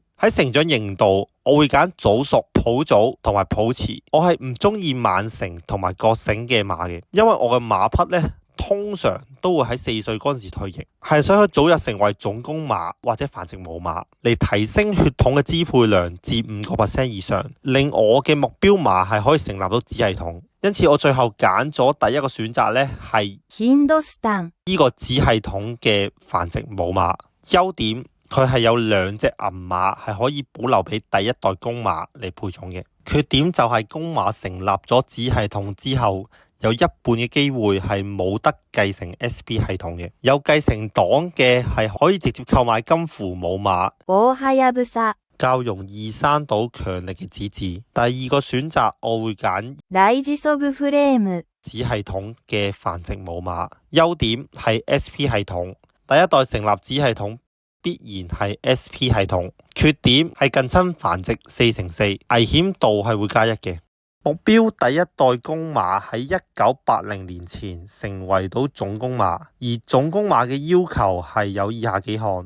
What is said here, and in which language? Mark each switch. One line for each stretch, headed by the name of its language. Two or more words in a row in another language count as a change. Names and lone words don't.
Cantonese: 喺成長型度，我會揀早熟、普早同埋普遲。我係唔中意慢成同埋覺醒嘅馬嘅，因為我嘅馬匹呢通常都會喺4歲嗰陣時退役，係想佢早日成為種公馬或者繁殖母馬，嚟提升血統嘅支配量至5% 以上，令我嘅目標馬係可以成立到子系統。因此我最後揀咗第一個選擇呢係ヒンドスタン呢個子系統嘅繁殖母馬。優點佢係有2隻銀馬係可以保留俾第一代公馬嚟配種嘅。缺點就係公馬成立咗子系統之後，有1半嘅機會係冇得繼承 SP 系統嘅。有繼承檔嘅係可以直接購買金符母馬，大はやぶさ較容易生到強力嘅子嗣。第二個選擇我會揀ライジソグフレーム子系統嘅繁殖母馬。優點係 SP 系統，第一代成立子系統必然係 SP 系統。缺點係近親繁殖4×4，危險度係會加1嘅。目標第一代公馬喺1980年前成為到種公馬，而種公馬嘅要求係有以下幾項。